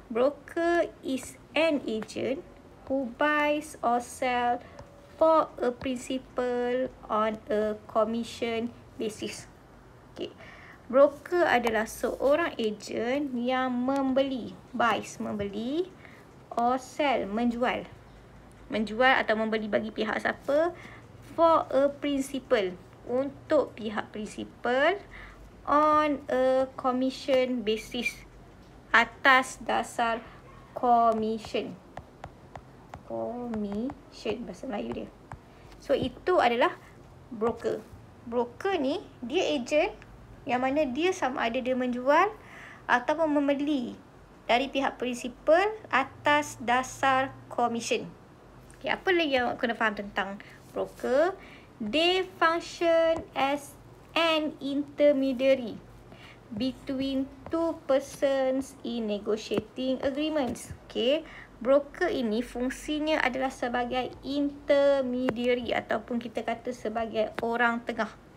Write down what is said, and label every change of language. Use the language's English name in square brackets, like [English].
[English] Broker is an agent who buys or sell for a principal on a commission basis. [Malay] Broker adalah seorang ejen yang membeli, buys, membeli, [English] or sell, [Malay] menjual. Menjual atau membeli bagi pihak siapa? [English] For a principal, [Malay] untuk pihak principal, [English] on a commission basis, [Malay] atas dasar commission. Commission, bahasa Melayu dia. So itu adalah broker. Broker ni, dia ejen yang mana dia sama ada dia menjual ataupun membeli dari pihak prinsipal atas dasar komisen. Apa lagi yang awak kena faham tentang broker? [English] They function as an intermediary between two persons in negotiating agreements. [Malay] Broker ini fungsinya adalah sebagai intermediary ataupun kita kata sebagai orang tengah.